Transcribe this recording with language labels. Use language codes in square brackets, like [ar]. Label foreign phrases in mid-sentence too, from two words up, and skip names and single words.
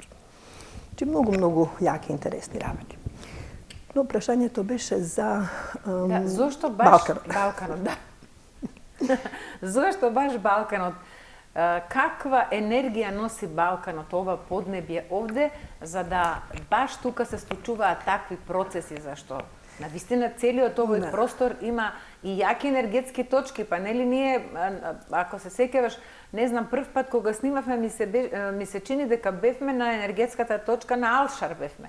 [mk] Значи, многу јаки интересни рабати. Но, прашање то беше за зашто баш Балканот? Да. Зашто баш Балканот? Каква енергија носи Балканот, ова поднебје овде, за да баш тука се случуваат такви процеси, зашто навистина целиот овој простор има и јаки енергетски точки, па нели ние, ако се сеќаваш, не знам, прв пат кога снимавме ми се чини дека бевме на енергетската точка на Алшар бевме.